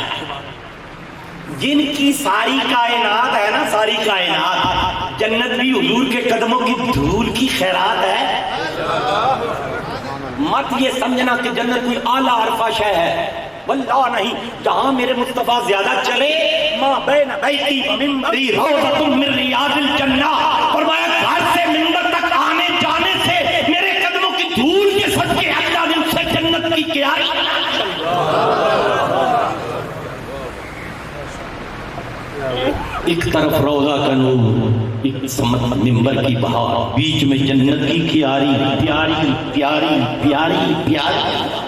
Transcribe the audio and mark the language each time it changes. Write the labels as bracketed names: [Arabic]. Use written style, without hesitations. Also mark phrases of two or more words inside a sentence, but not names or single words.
[Urdu] جن کی ساری کائنات ہے نا، ساری کائنات، جنت بھی حضور کے قدموں کی دھول کی خیرات ہے. مت یہ سمجھنا کہ جنت کوئی اعلیٰ عرفہ شے ہے، واللہ نہیں. جہاں میرے مصطفیٰ زیادہ چلے، [Arabic] ما بین بیتی و منبری روضۃ من ریاض الجنہ. [Urdu] فرمایا گھر سے منبر تک آنے جانے سے میرے قدموں کی کیاری، ایک طرف روضہ کا نور، ایک سمت منبر کی بہار، بیچ میں جنت کی کیاری، پیاری پیاری پیاری پیاری.